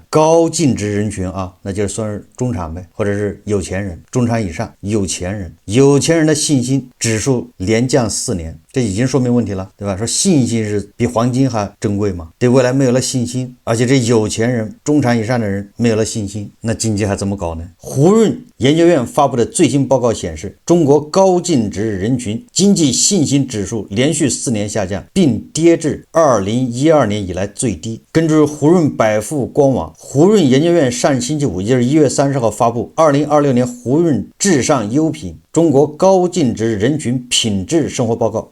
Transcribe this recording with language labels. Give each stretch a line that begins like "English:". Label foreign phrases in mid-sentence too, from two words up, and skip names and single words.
Chinese: 高淨值人群啊，那就是算是中產唄，或者是有錢人，中產以上有錢人的信心指數連降4年， 這已經說明問題了，對吧？說信心是比黄金還珍貴嘛，对未来没有了信心，而且这有钱人中產以上的人沒有了信心，那經濟還怎麼搞呢？胡潤研究院發布的最新報告顯示，中國高淨值人群經濟信心指數連續4年下降，並跌至2012年以來最低。根據胡潤百富官網，胡潤研究院上星期五，也就是1月30號發布2026年胡潤至上優品中國高淨值人群品質生活報告。